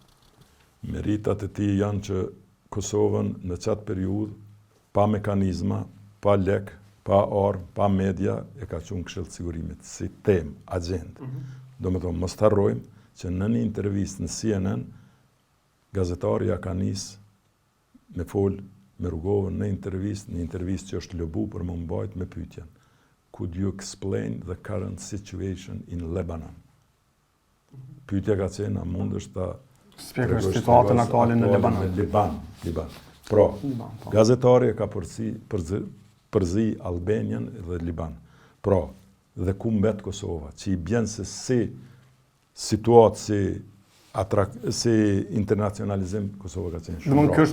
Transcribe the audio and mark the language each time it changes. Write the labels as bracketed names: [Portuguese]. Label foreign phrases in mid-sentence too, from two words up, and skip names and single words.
[Albanian] Meritat e tij janë që Kosovën në qatë periudhë, pa mekanizma, pa lek, pa armë, pa media, e ka qunë Këshilli i Sigurimit si temë, agjendë. Domethënë mos harrojmë që në një intervistë në CNN, gazetari ja ka nisë me fol me Rrugovën në një intervistë që është lobu për më mbajt me pyetjen. [English] Could you explain the current situation in Lebanon? [Albanian] Pyetja ka qenë, a mundesh ta shpjegosh situatën aktuale në Lebanon? Liban. Pra, gazetari ka përzi Albanian dhe Liban. Pra, dhe ku mbet Kosova, që i bjen se si situatë, si internacionalizim Kosova ka qenë shumë rrallë.